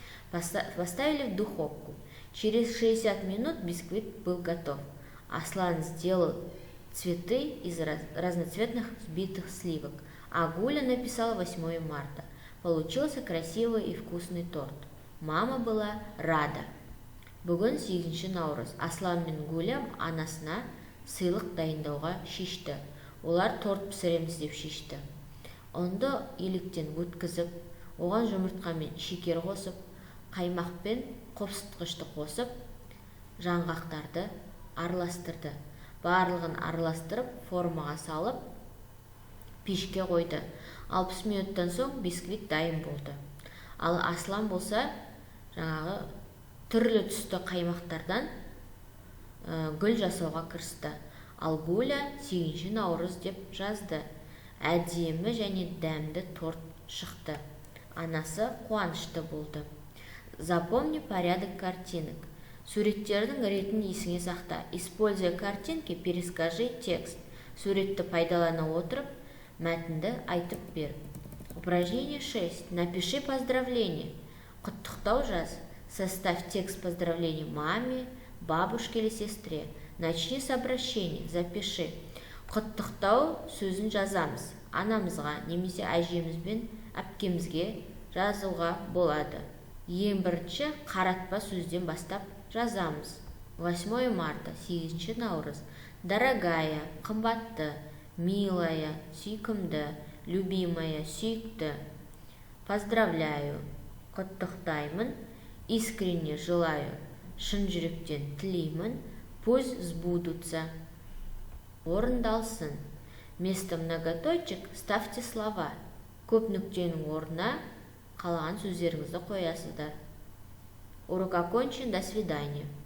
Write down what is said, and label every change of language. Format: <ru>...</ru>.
<ru>Поставили в духовку. Через 60 минут бисквит был готов. Аслан сделал цветы из разноцветных взбитых сливок, а Гуля написала 8 марта. Получился красивый и вкусный торт. Мама была рада.</ru> <kk>Бүгін 8 наурыз. Аслан мен Гуля анасына сыйлық дайындауға шешті. Олар торт пісіреміз деп шешті. Ұнды електен өткізіп, оған жұмыртқа мен шекер қосып, қаймақ пен қопсытқышты қосып, жаңғақтарды араластырды. Барлығын араластырып, формаға салып, пешке қойды. 60 минуттан соң бисквит дайын болды. Ал Аслан болса, жаңағы түрлі түсті қаймақтардан гүл жасауға кірісті. Ал Гуля 8 наурыз деп жазды. Әдемі және дәмді торт шықты. Анасы қуанышты болды.</kk> <ru>Запомни порядок картинок.</ru> <kk>Суреттердің ретін есіңе сақта.</kk> <ru>Используя картинки, перескажи текст.</ru> <kk>Суретті пайдалана отырып, мәтінді айтып бер.</kk> <ru>Упражнение 6. Напиши поздравление.</ru> <kk>Құттықтау жаз.</kk> <ru>Составь текст поздравлений маме, бабушке или сестре. Начни с обращения. Запиши.</ru> <kk>Құттықтау сөзін жазамыз. Анамызға, немесе әжемізбен әпкемізге жазуға болады. Ең бірінші қаратпа сөзден бастап жазамыз.</kk> <ru>8 марта, 8 наурыз. Дорогая, қымбатты, милая, сүйкімді, любимая, сүйікті. Поздравляю, құттықтаймын, искренне желаю,</ru> <kk>шын жүректен тілеймін,</kk> <ru>пусть сбудутся, орындалсын. Вместо многоточек ставьте слова.</ru> <kk>Көп нүктенің орнына қалған сөздеріңізді қоясыздар.</kk> <ru>Урок окончен, до свидания.</ru>